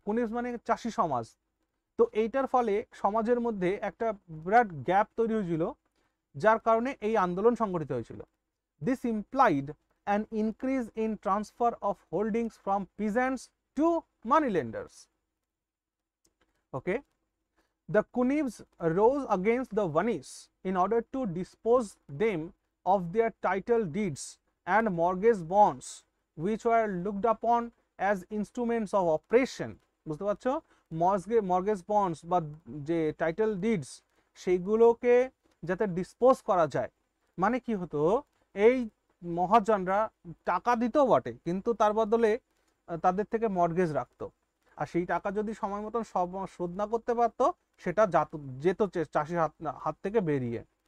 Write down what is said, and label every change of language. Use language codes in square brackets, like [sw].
[bn] কুনিবস মানে চাষি সমাজ। তো এইটার ফলে সমাজের মধ্যে একটা বিরাট গ্যাপ তৈরি হয়েছিল, যার কারণে এই আন্দোলন সংগঠিত হয়েছিল। [en] This implied an increase in transfer of holdings from peasants to money lenders. Okay, the Kunibs rose against the Vanis in order to dispose them of their title deeds and mortgage bonds, which were looked upon as instruments of oppression. [bn] বুঝতে পারছো? Mortgage bonds বা যে title deeds সেইগুলোকে যাতে dispose করা যায়। মানে কি হতো, এই মহাজনরা টাকা দিত বটে, কিন্তু তার বদলে তাদের থেকে মর্গেজ রাখতো, আর সেই টাকা যদি সময় মতন শোধ না করতে পারতো সেটা যেত চাষির হাত থেকে বেরিয়ে।